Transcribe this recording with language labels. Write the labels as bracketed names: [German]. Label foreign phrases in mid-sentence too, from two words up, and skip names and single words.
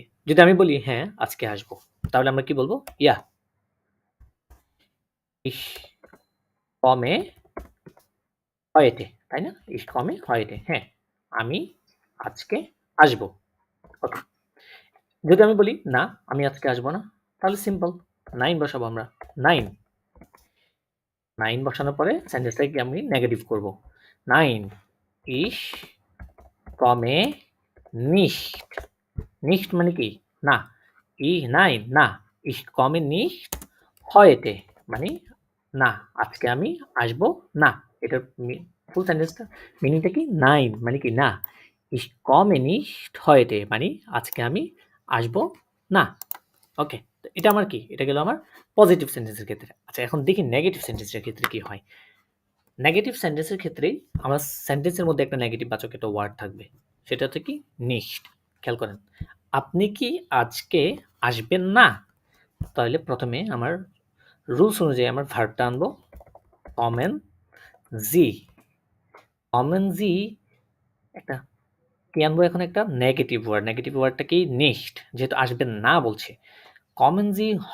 [Bangla] যদি আমি বলি হ্যাঁ আজকে আসবো, তাহলে আমরা কি বলবো, [German] ja ich komme heute, [Bangla] তাই না, [German] ich komme heute, [Bangla] হ্যাঁ আমি আজকে আসবো। ওকে, যদি আমি বলি না আমি আজকে আসবো না, তাহলে সিম্পল নাইন বসাবো আমরা, নাইন বসানোর পরে সেন্টেন্সটাকে আমি নেগেটিভ করব, নাইন [German] ich komme nicht nicht [Bangla] মানে কি না nein না [German] ich komme nicht heute [Bangla] মানে না আজকে আমি আসবো না এটার ফুল সেন্টেন্সটা মিনিংটা কি নাইন মানে কি না [German] ich komme nicht heute [Bangla] মানে আজকে আমি আসবো না ওকে এটা আমার কি এটা গেল আমার পজিটিভ সেন্টেন্সের ক্ষেত্রে আচ্ছা এখন দেখি নেগেটিভ সেন্টেন্সের ক্ষেত্রে কি হয় নেগেটিভ সেন্টেন্সের ক্ষেত্রে আমার সেন্টেন্সের মধ্যে একটা নেগেটিভ বাচক একটা ওয়ার্ড থাকবে সেটা হচ্ছে কি নিশ্ট খেয়াল করেন আপনি কি আজকে আসবেন না তাহলে প্রথমে আমার রুলস অনুযায়ী আমার ভার্বটা আনবো [German] kommen Sie kommen Sie [Bangla] একটা কি আনবো এখন একটা নেগেটিভ ওয়ার্ডটা কি নিশ্ট যেহেতু আসবেন না বলছে [German] kommen Sie